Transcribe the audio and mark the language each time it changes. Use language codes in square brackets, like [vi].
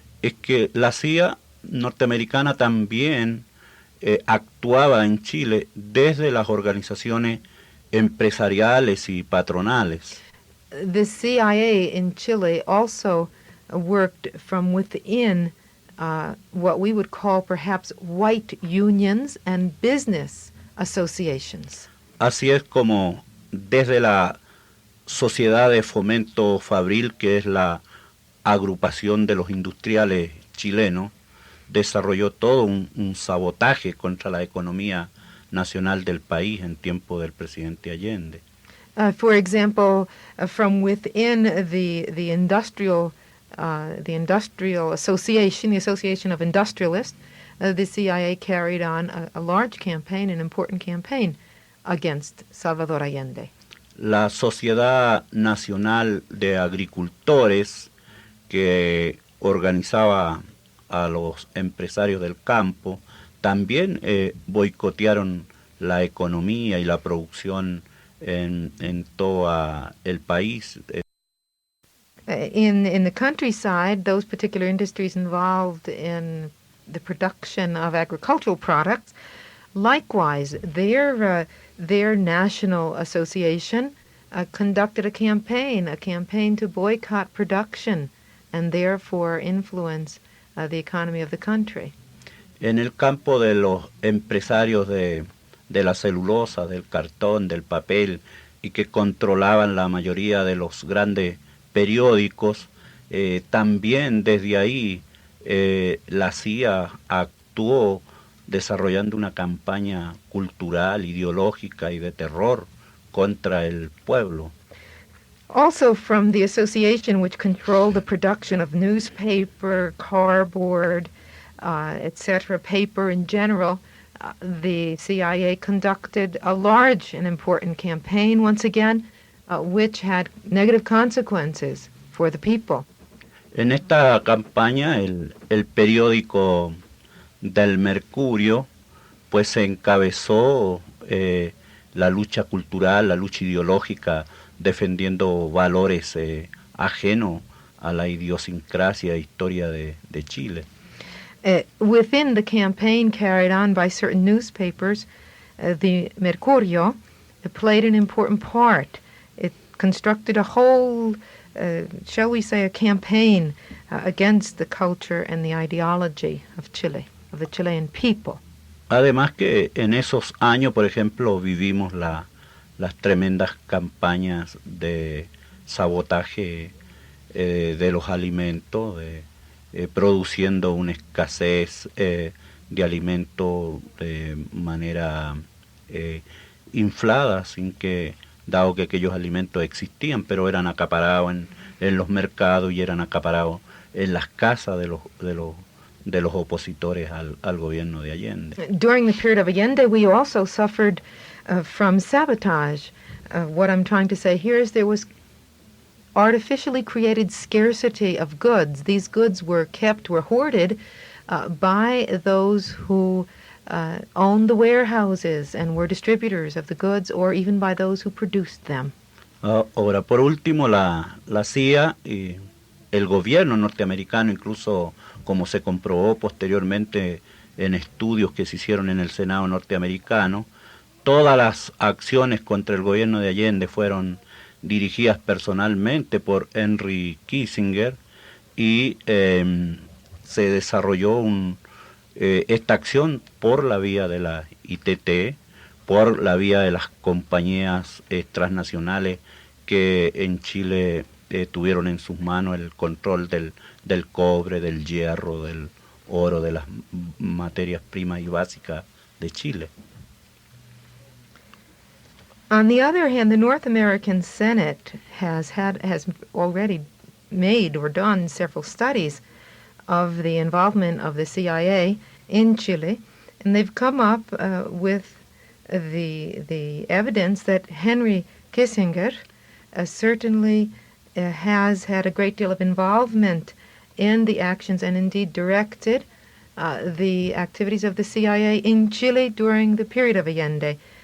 [es] Es que la CIA norteamericana también actuaba en Chile desde las organizaciones empresariales y patronales. [en] The CIA in Chile also worked from within what we would call perhaps white unions and business associations. [es] Así es como desde la Sociedad de Fomento Fabril, que es la agrupación de los industriales chilenos, desarrolló todo un sabotaje contra la economía nacional del país en tiempo del presidente Allende. [en] For example, from within the industrial association, the Association of Industrialists, the CIA carried on a large campaign, an important campaign against Salvador Allende. [es] La Sociedad Nacional de Agricultores, que organizaba a los empresarios del campo, también boicotearon la economía y la producción en todo el país. [en] In the countryside, those particular industries involved in the production of agricultural products, likewise, their national association conducted a campaign to boycott production and therefore influence the economy of the country. [es] En el campo de los empresarios de la celulosa, del cartón, del papel, y que controlaban la mayoría de los grandes periódicos, también desde ahí la CIA actuó desarrollando una campaña cultural, ideológica y de terror contra el pueblo. [en] Also from the association which controlled the production of newspaper, cardboard, etc., paper in general, the CIA conducted a large and important campaign, once again, which had negative consequences for the people. [es] En esta campaña, el periódico del Mercurio, pues se encabezó la lucha cultural, la lucha ideológica, defendiendo valores ajenos a la idiosincrasia e historia de Chile. [en] Within the campaign carried on by certain newspapers, the Mercurio played an important part. It constructed a whole, shall we say, a campaign against the culture and the ideology of Chile, of the Chilean people. [es] Además que en esos años, por ejemplo, vivimos las tremendas campañas de sabotaje de los alimentos, produciendo una escasez de alimentos de manera inflada, sin que, dado que aquellos alimentos existían, pero eran acaparados en los mercados y eran acaparados en las casas de los opositores al gobierno de Allende. [en] During the period of Allende, we also suffered from sabotage. What I'm trying to say here is there was artificially created scarcity of goods. These goods were hoarded by those who owned the warehouses and were distributors of the goods, or even by those who produced them. [es] Ahora, por último, la CIA y el gobierno norteamericano, incluso como se comprobó posteriormente en estudios que se hicieron en el Senado norteamericano, todas las acciones contra el gobierno de Allende fueron dirigidas personalmente por Henry Kissinger y se desarrolló esta acción por la vía de la ITT, por la vía de las compañías transnacionales que en Chile tuvieron en sus manos el control del cobre, del hierro, del oro, de las materias primas y básicas de Chile. [en] On the other hand, the North American Senate has already made or done several studies of the involvement of the CIA in Chile, and they've come up with the evidence that Henry Kissinger certainly has had a great deal of involvement in the actions and indeed directed the activities of the CIA in Chile during the period of Allende.